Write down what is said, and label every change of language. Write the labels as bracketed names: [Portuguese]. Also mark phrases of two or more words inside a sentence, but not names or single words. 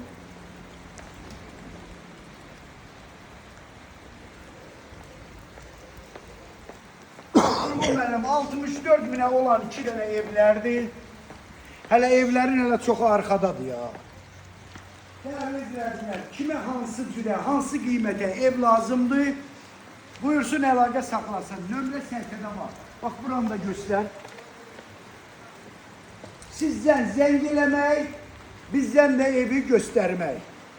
[Turkish] Bu benim 64 bine olan 2 tane evlerdi. Hele evlerin hele çok arkadadır ya. Değerli izleyiciler, kime hansı cüre, hansı kıymete ev lazımdı? [Azerbaijani] Buyursun əlaqə saxlasın. Nömrə səhifədə var. [Turkish] Bak buranı da göster. [Azerbaijani] Sizden zəng eləmək, [Turkish] bizden de evi göstermək.